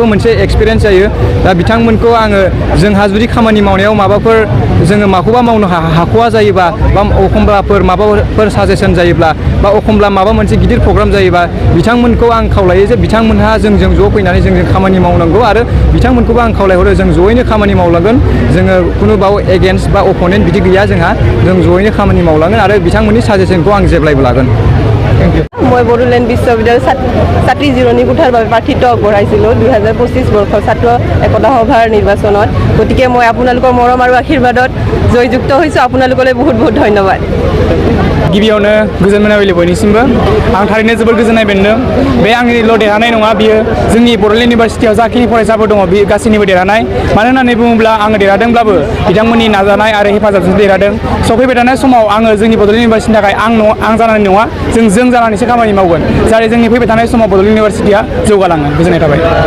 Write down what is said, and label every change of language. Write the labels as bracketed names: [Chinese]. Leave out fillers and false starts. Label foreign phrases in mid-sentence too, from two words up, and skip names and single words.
[Bodo] मोनसे एक्सपिरियेन्स जायो दा बिथांमोनखौ आङो जोंहा जुदि खामानि मावनायाव माबाफोर जोङो माखौबा मावनो हाख'वा जायोबा बा एखमब्लाफोर माबाफोर साजेसन जायोब्ला बा एखमब्ला माबा मोनसे गिदिर प्रग्राम जायोबा बिथांमोनखौ आं खावलायो जे बिथांमोनहा जोंजों ज' फैनानै जोंजों खामानि मावनांगौ आरो बिथांमोनखौबो आं खावलायहरो जों जयैनो खामानि मावलांगोन जोङो खुनु बाव एगेन्स्ट बा अपोनेन्ट बिदि गैया जोंहा जों जयैनो खामानि मावलांगोन आरो बिथांमोननि साजेसनखौ आं जेब्लायबो लागोन [Assamese] মই বড়োলেণ্ড বিশ্ববিদ্যালয়ৰ ছাত্ৰী জিৰণি কোঠাৰ বাবে প্ৰাৰ্থিত্ব আগবঢ়াইছিলোঁ 2025 বৰ্ষৰ ছাত্ৰ একতা সভাৰ নিৰ্বাচনত গতিকে মই আপোনালোকৰ মৰম আৰু আশীৰ্বাদত জয়যুক্ত হৈছোঁ আপোনালোকলৈ বহুত বহুত ধন্যবাদ [Bodo] गिबियावनो गोजोन मोनाबिलि बयनिसिमबो आं थारैनो जोबोर गोजोननाय मोनदों बे आंनिल' देरहानाय नङा बियो जोंनि बड'लेण्ड इउनिभार्सिटियाव जाखिनि फरायसाफोर दङ बे गासैनिबो देरहानाय मानो होननानै बुङोब्ला आङो देरहादोंब्लाबो बिथांमोननि नाजानाय आरो हेफाजाबजों देरहादों सफैबाय थानाय समाव आङो जोंनि बड'लेण्ड इउनिभार्सिटिनि थाखाय आं जानानै नङा जों जानानैसो खामानि मावगोन जाहाथे जोंनि फैबाय थानाय समाव बड'लेण्ड इउनिभार्सिटिया जौगालाङो गोजोननाय थाबाय